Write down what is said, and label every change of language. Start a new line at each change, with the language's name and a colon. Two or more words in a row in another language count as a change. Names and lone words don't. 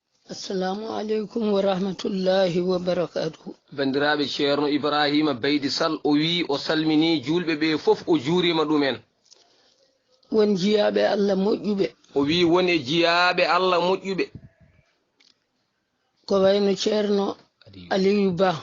Arabic: السلام عليكم ورحمة الله وبركاته.
Fula: Bandiraɓe, Ceerno Ibrahima Beydi Sall o wi o salmini julɓe ɓe fof, o juurima ɗumen. Won jiyaɓe Allah moƴƴuɓe. O wi won e jiyaɓe Allah moƴƴuɓe. Ko wayno Ceerno Aliyu. Aliyu Ba.